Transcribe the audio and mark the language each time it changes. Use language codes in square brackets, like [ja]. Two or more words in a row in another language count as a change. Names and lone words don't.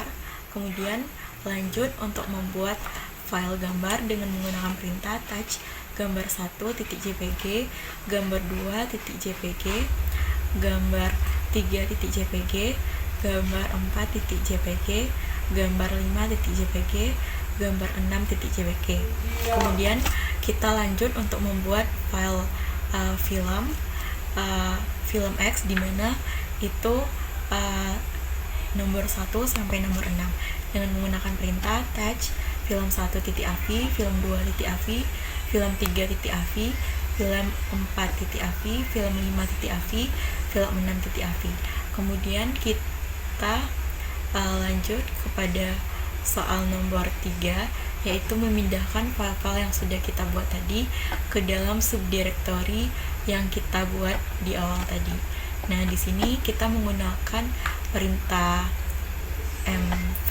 [id] Kemudian lanjut untuk membuat file gambar dengan menggunakan perintah touch gambar 1.jpg, gambar 2.jpg, gambar 3.jpg, gambar 4.jpg, gambar 5.jpg, gambar 6.jpg. Kemudian kita lanjut untuk membuat file film X, dimana itu nomor 1 sampai nomor 6 dengan menggunakan perintah touch film 1.av, film 2.av, film 3.av, film 4.av, film 5.av, film 6.av. Kemudian kita lanjut kepada soal nomor 3, yaitu memindahkan file-file yang sudah kita buat tadi ke dalam subdirektori yang kita buat di awal tadi. Nah, di sini kita menggunakan perintah mv.